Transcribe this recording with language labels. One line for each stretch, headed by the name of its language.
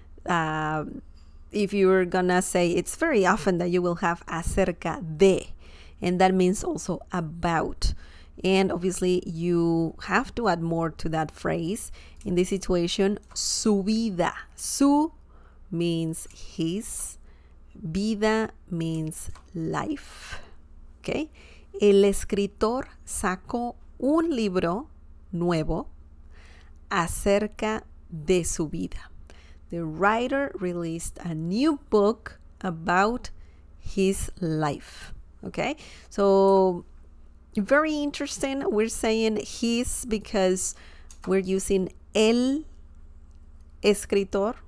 English: If you're gonna say, it's very often that you will have
Spanish: acerca de,
English: and that means also about. And obviously you have to add more to that phrase. In this situation,
Spanish: su vida.
English: Su means his, vida means life. Okay?
Spanish: El escritor sacó un libro nuevo acerca de su vida.
English: The writer released a new book about his life. Okay, so very interesting. We're saying his because we're using el escritor.